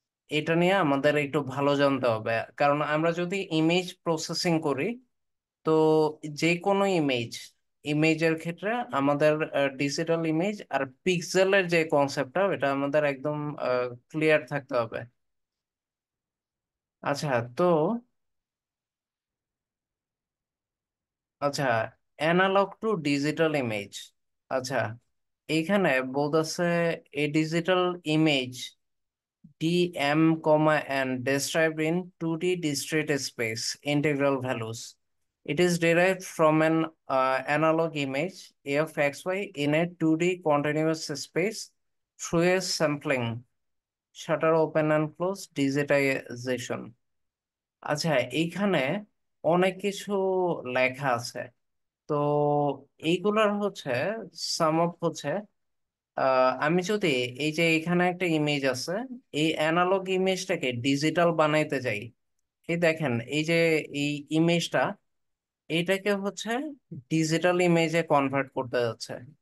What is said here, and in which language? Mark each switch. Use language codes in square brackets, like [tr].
[bn] এটা নিয়ে আমাদের একটু ভালো জানতে হবে। কারণ আমরা যদি ইমেজ প্রসেসিং করি, তো যে কোনো ইমেজের ক্ষেত্রে আমাদের ডিজিটাল ইমেজ আর পিক্সেলের যে কনসেপ্টটা, এটা আমাদের একদম ক্লিয়ার থাকতে হবে। আচ্ছা, তো আচ্ছা, অ্যানালগ টু ডিজিটাল ইমেজ। আচ্ছা, এইখানে বলতেছে [en] A digital image dm, and described in 2D discrete space integral values. It is derived from an analog image a of xy in a 2D continuous space through a sampling, shutter open and close, digitization. [bn] আচ্ছা, এইখানে অনেক কিছু লেখা আছে। তো এইগুলার হচ্ছে sum up হচ্ছে, আমি যদি এই যে এখানে একটা ইমেজ আছে, এই অ্যানালগ ইমেজটাকে ডিজিটাল বানাইতে যাই, এই দেখেন এই যে এই ইমেজটা, এইটাকে হচ্ছে ডিজিটাল ইমেজে কনভার্ট করতে যাচ্ছে।